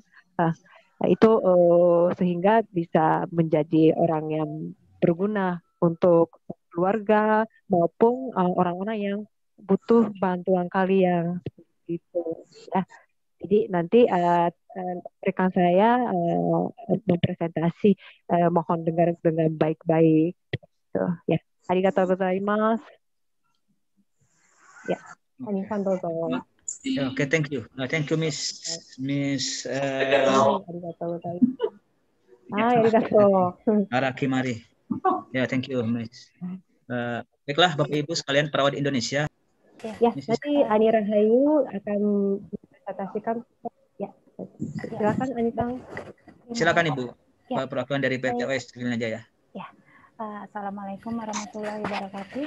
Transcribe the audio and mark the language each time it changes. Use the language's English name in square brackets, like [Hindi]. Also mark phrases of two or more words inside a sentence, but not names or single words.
[Indonesian] Uh, itu sehingga bisa menjadi orang yang berguna untuk keluarga maupun orang-orang yang butuh bantuan kalian seperti itu ya. Jadi nanti rekan saya mempresentasi, mohon dengar dengan baik-baik. Tuh, ya. [Japanese] ありがとう ございます。ヤ、アニさん どうぞ. [English] Okay, thank you. Thank you, Miss. Araki Mari. [Indonesian] Ya, [English] thank you, Miss. [Indonesian] Baiklah, Bapak Ibu sekalian perawat Indonesia. Ya, nanti Ani Rahayu akan mempresentasikan. Ya, silakan Ani-san. Silakan Ibu. Perwakilan dari PT OS Senanjaya. Ya. [Arabic] السلام عليكم ورحمة الله وبركاته.